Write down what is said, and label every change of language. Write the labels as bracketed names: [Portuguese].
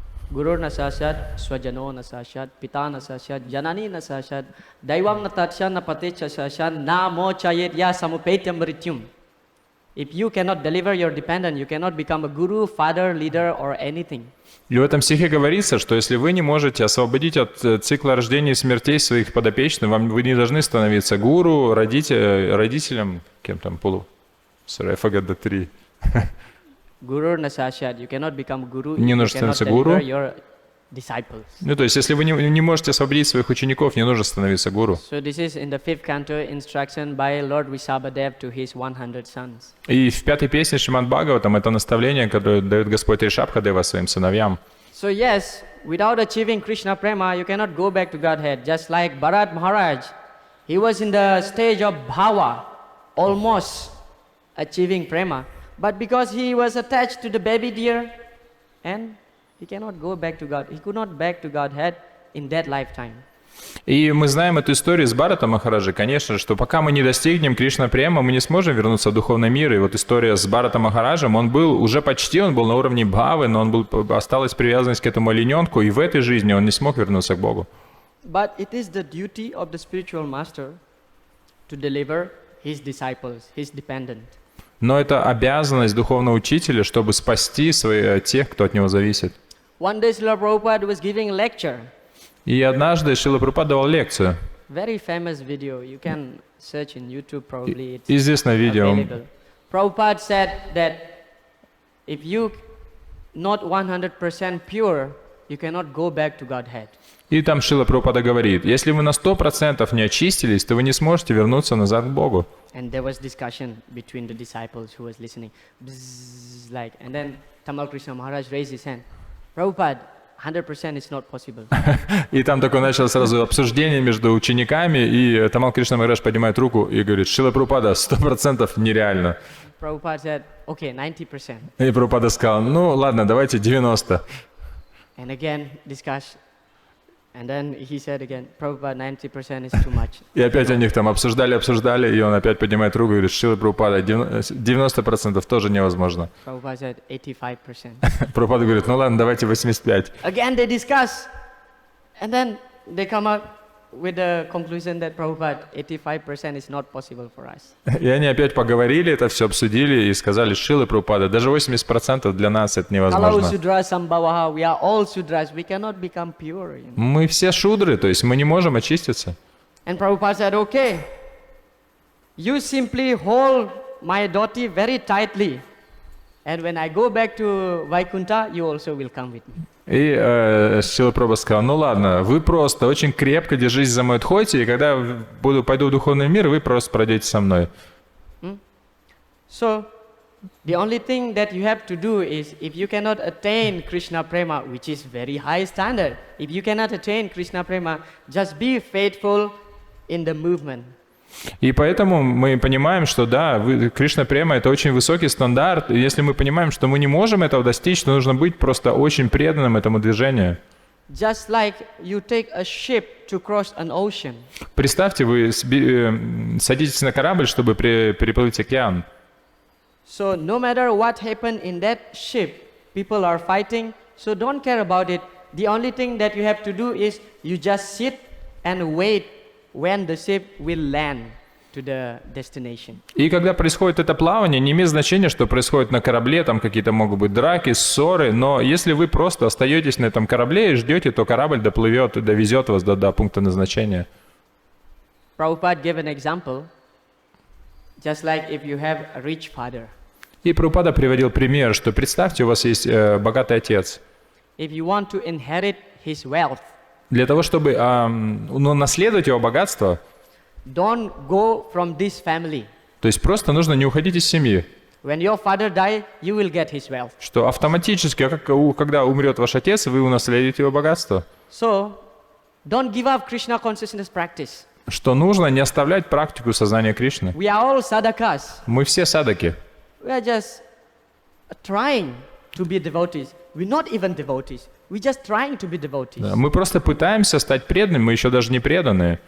[Sanskrit] Guru na sasat, swajano na sasat, pita na sasat, janani na sasat, daivam na tatsya na patecha sasat, na mo chayet ya samupetyam mrityum. [English] If you cannot deliver your dependent, you cannot become a guru, father, leader or anything. [Russian] И в этом стихе говорится, что если вы не можете освободить от цикла рождения и смертей своих подопечных, вы не должны становиться гуру, родителем, кем там, [English] sorry, I forgot the three. [Sanskrit] Guru nasashat, [English] you cannot become guru, [Russian] Не [English] you [Russian] нужно [English] cannot [Russian] становиться [English] deliver [Russian] гуру. [English] your disciples. [Russian] То есть, если вы не можете освободить своих учеников, не нужно становиться гуру. [English] So this is in the 5th canto instruction by Lord Vrishabhadev to his 100 sons. [Russian] И в 5-й песне Шримад Бхагаватам это наставление, которое дает Господь Ришабхадева своим сыновьям. [English] So yes, without achieving Krishna Prema, you cannot go back to Godhead. Just like Bharat Maharaj, he was in the stage of bhava, almost achieving Prema. But because he was attached to the baby deer, and he cannot go back to God. He could not back to Godhead in that lifetime. [Russian] И мы знаем эту историю с Бхаратом Махараджи, конечно, что пока мы не достигнем Кришна Према, мы не сможем вернуться в духовный мир. И вот история с Бхаратом Махараджем, он был на уровне бхавы, но осталась привязанность к этому олененку, и в этой жизни он не смог вернуться к Богу. [English] But it is the duty of the spiritual master to deliver his disciples, his dependent. [Russian] Но это обязанность духовного учителя, чтобы спасти тех, кто от него зависит. [English] One day Srila Prabhupada was giving a lecture. [Russian] И однажды Шрила Прабхупада давал лекцию. [English] Very famous video. You can search in YouTube probably. It's [Russian] Известное видео. [English] available. Prabhupada said that if you not 100% pure, you cannot go back to Godhead. [Russian] И там Шрила Прабхупада говорит, если вы на 100% не очистились, то вы не сможете вернуться назад к Богу. [English] And there was discussion between the disciples who was listening. Bzzz, like, and then Tamal Krishna Maharaj raised his hand. Prabhupada, 100% is not possible. [Russian] И там такое началось сразу обсуждение между учениками, и Тамал Кришна Махарадж поднимает руку и говорит, Шрила Прабхупада, 100% нереально. [English] Prabhupada said, okay, 90%. [Russian] И Прабхупада сказал, ну ладно, давайте 90%. [English] And again, discuss. And then he said again, Prabhupada, 90% is too much. [Russian] И опять они их там обсуждали, и он опять поднимает руку и говорит, Шрила Прабхупада, 90% тоже невозможно. [English] Prabhupada said 85%. [Russian] Прабхупада говорит, ну ладно, давайте 85%. [English] Again they discuss. And then they come up with the conclusion that Prabhupada, 85% is not possible for us. [Russian] И они опять поговорили, это все обсудили и сказали, Шрила Прабхупада, даже 80% для нас это [English] Hello, [Russian] невозможно. [Sanskrit] Sudra Sambhavaha, [English] we are all Sudras, we cannot become pure. You know? [Russian] Мы все шудры, то есть мы не можем очиститься. [English] And Prabhupada said, okay, you simply hold my dhoti very tightly. And when I go back to Vaikuntha, you also will come with me. [Russian] И Шрила Прабхупада сказал, ну ладно, вы просто очень крепко держитесь за мой дхоти, и когда пойду в духовный мир, вы просто пройдете со мной. [English] So, the only thing that you have to do is, if you cannot attain Krishna Prema, which is very high standard, if you cannot attain Krishna Prema, just be faithful in the movement. [Russian] И поэтому мы понимаем, что да, Кришна Према — это очень высокий стандарт. И если мы понимаем, что мы не можем этого достичь, то нужно быть просто очень преданным этому движению. [English] Just like you take a ship to cross an ocean. [Russian] Представьте, вы садитесь на корабль, чтобы переплыть океан. [English] So no matter what happened in that ship, people are fighting, so don't care about it. The only thing that you have to do is you just sit and wait when the ship will land to the destination. [Russian] И когда происходит это плавание, не имеет значения, что происходит на корабле, там какие-то могут быть драки, ссоры, но если вы просто остаетесь на этом корабле и ждете, то корабль доплывет и довезет вас до пункта назначения. [English] Prabhupada gave an example, just like if you have a rich father. [Russian] И Прабхупада приводил пример, что представьте, у вас есть богатый отец. [English] If you want to inherit his wealth, [Russian] Для того, чтобы наследовать его богатство, [English] don't go from this family. [Russian] то есть просто нужно не уходить из семьи. [English] When your father die, you will get his wealth. [Russian] Что автоматически, когда умрет ваш отец, вы унаследуете его богатство. [English] So, don't give up Krishna consciousness practice. [Russian] Что нужно не оставлять практику сознания Кришны. [English] We are all sadhakas. [Russian] Мы все садаки. [English] We are just trying to be devotees. We're not even devotees. We're just trying to be devotees. [Russian] Да, мы просто пытаемся стать преданными, мы еще даже не преданные.